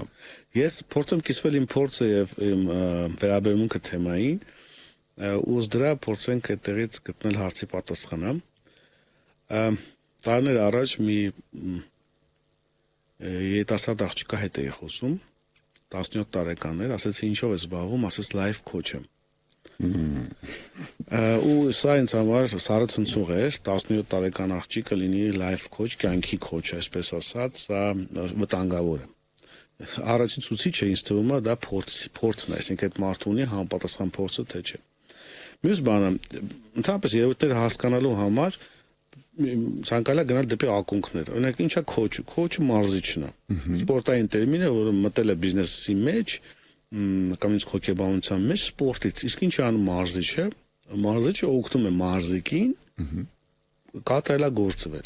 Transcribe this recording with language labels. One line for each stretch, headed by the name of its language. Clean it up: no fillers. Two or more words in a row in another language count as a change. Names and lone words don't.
Armenian: Ես փորձեմ կիսվել իմ փորձը եւ իմ վերաբերմունքը թեմային, ու դրա փորձենք այդտեղից գտնել հարցի պատասխանը։ Տարիներ առաջ մի երիտասարդ աղջկա հետ էի խոսում, 17 տարեկան էր, ասեցի ինչով ես զբաղվում, ասեց
English: life coach
Armenian: եմ։ Ու սա ինձ համար սարը ցնցող էր, 17 տարեկան աղջիկը լինի
English: life coach,
Armenian: կյանքի coach, այսպես ասած, սա վտանգավոր է։ Առաջին ցուցիչը ինձ թվում է դա փորձն է, այսինքն այդ մարդու ունի համապատասխան փորձը թե չէ։ Մյուս բանը, ընդհանրապես երևույթները հասկանալու համար ցանկալի է գնալ դեպի ակունքներ։ Օրինակ ինչա քոուչը, քոուչը մարզիչն է։ Սպորտային տերմին է, որը մտել է բիզնեսի մեջ, կամ ինձ հոգեբանության մեջ սպորտից։ Իսկ ինչ անում մարզիչը։ Մարզիչը օգնում է մարզիկին կատարելագործվել։